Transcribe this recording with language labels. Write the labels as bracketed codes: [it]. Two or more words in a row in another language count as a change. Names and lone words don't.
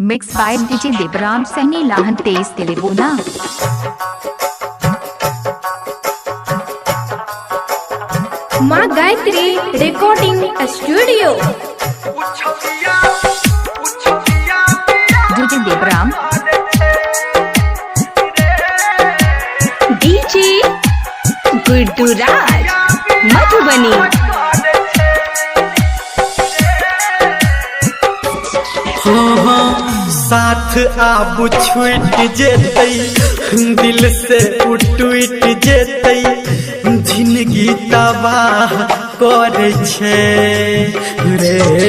[en] Mixed by DJ Debram Sani Lahan Tez Telebona. [anp] माँ गायत्री रिकॉर्डिंग स्टूडियो DJ Debram, डीजे गुड्डूराज मधुबनी। साथ आब छूट जेतै दिल से टूट जेतै जिंदगी तबाह करे छे रे